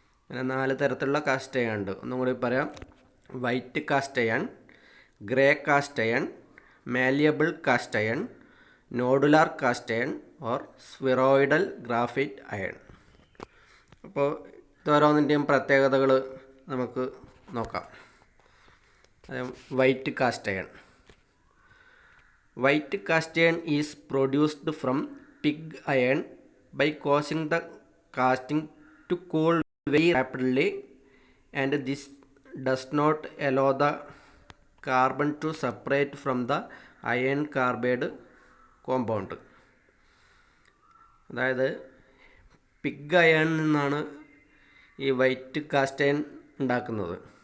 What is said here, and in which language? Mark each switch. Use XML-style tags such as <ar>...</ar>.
<ml>അങ്ങനെ 4 തരത്തിലുള്ള cast iron ഉണ്ട്. ഒന്നും കൂടി പറയാം: white cast iron, grey cast iron, malleable cast iron, nodular cast iron or സ്ഫിറോയിഡൽ graphite iron. അപ്പോൾ ഇതോരോന്നിൻ്റെയും പ്രത്യേകതകൾ നമുക്ക് നോക്കാം. White cast iron.</ml> <en>White cast iron is produced from pig iron by causing the casting to cool very rapidly, and this does not allow the carbon to separate from the iron carbide compound.</en> <ml>അതായത് pig അയണിൽ നിന്നാണ് ഈ white cast iron ഉണ്ടാക്കുന്നത്.</ml>